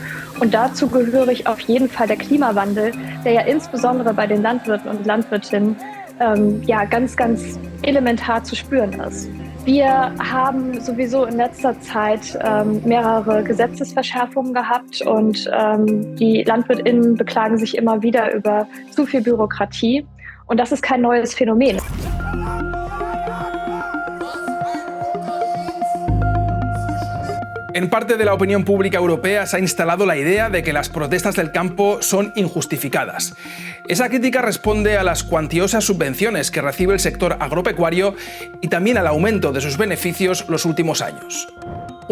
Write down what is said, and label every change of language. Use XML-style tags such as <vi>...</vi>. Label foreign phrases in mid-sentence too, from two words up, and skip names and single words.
<de>Und dazu gehörig auf jeden Fall der Klimawandel, der ja insbesondere bei den Landwirten und Landwirtinnen ganz, ganz elementar zu spüren ist. Wir haben sowieso in letzter Zeit mehrere Gesetzesverschärfungen gehabt und die LandwirtInnen beklagen sich immer wieder über zu viel Bürokratie. Und das ist kein neues Phänomen.</de> <es>En parte de la opinión pública europea se ha instalado la idea de que las protestas del campo son injustificadas. Esa crítica responde a las cuantiosas subvenciones que recibe el sector agropecuario y también al aumento de sus beneficios los últimos años.</es>